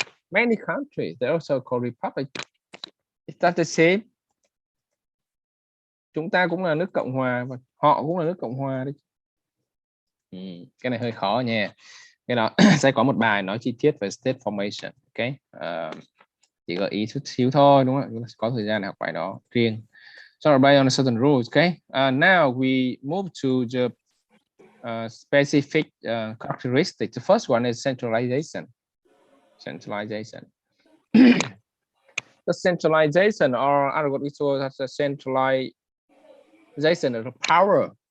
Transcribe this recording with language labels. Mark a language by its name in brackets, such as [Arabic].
[English] Many countries they also call Republic. Is that the same? [Vietnamese] Chúng ta cũng là nước Cộng hòa và họ cũng là nước Cộng hòa đấy. Cái này hơi khó nha. Cái đó sẽ có một bài nói chi tiết về state formation. Ok, chỉ gợi ý chút xíu thôi, đúng không? Có thời gian để học bài đó riêng. [English] So based on certain rules. Okay, now we move to the specific characteristics. The first one is centralization. The centralization, or other what we saw as a centralization of the power.